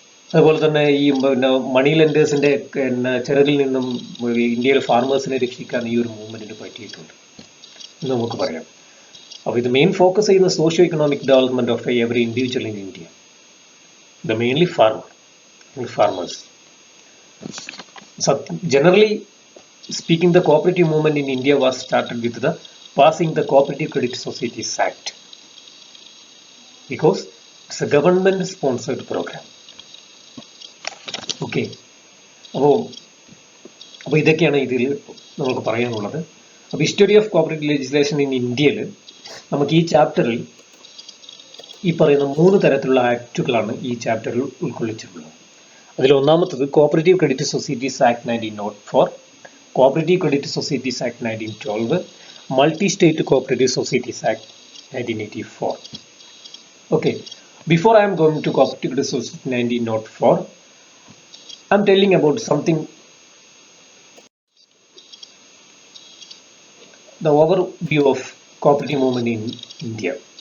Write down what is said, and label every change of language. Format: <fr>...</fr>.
<ml>അതുപോലെ തന്നെ ഈ മണി ലെൻഡേഴ്സിൻ്റെ ചിറകിൽ നിന്നും ഇന്ത്യയിലെ ഫാർമേഴ്സിനെ രക്ഷിക്കാൻ ഈ ഒരു മൂവ്മെൻറ്റിന് പറ്റിയിട്ടുണ്ട് എന്ന് നമുക്ക് പറയാം. അപ്പോൾ ഇത് മെയിൻ ഫോക്കസ് ചെയ്യുന്ന</ml> <en>Socio economic development of every individual in India, the mainly farmers. Generally speaking, the cooperative movement in India was started with the passing the Cooperative Credit Societies Act, because it's a government sponsored program. Okay,</en> <ml>അപ്പോൾ ഇതൊക്കെയാണ് ഇതിൽ നമുക്ക് പറയാനുള്ളത്. അപ്പോൾ history of cooperative legislation in ഇന്ത്യയിൽ നമുക്ക് ഈ ചാപ്റ്ററിൽ ഈ പറയുന്ന 3 തരത്തിലുള്ള ആക്റ്റുകളാണ് ഈ ചാപ്റ്ററിൽ ഉൾക്കൊള്ളിച്ചിട്ടുള്ളത്. അതിൽ ഒന്നാമത്തത് cooperative credit societies act 1904, cooperative credit societies act 1912, multi state cooperative societies act 1984.</ml> <en>Okay, before I am going to cooperative credit society 1904, I am telling about something, the overview of cooperative movement in India.</en>